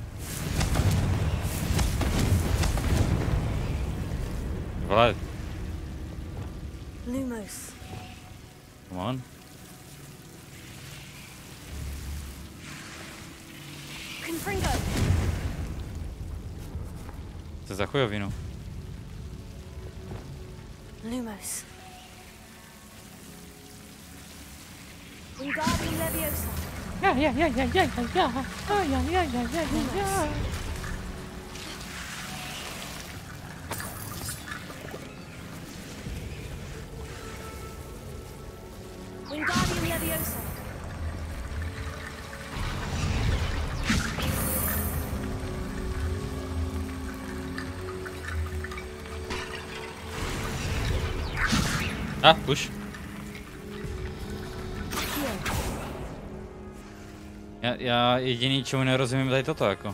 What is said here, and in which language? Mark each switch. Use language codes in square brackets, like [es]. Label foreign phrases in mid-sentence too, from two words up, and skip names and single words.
[cs] Vole. Lumos. [en] Come on. [cs] Confringo. Co za chujovinu? Lumos. Wingardium Leviosa. Wingardium Leviosa. Už. Já jediný, čemu nerozumím, tady toto jako.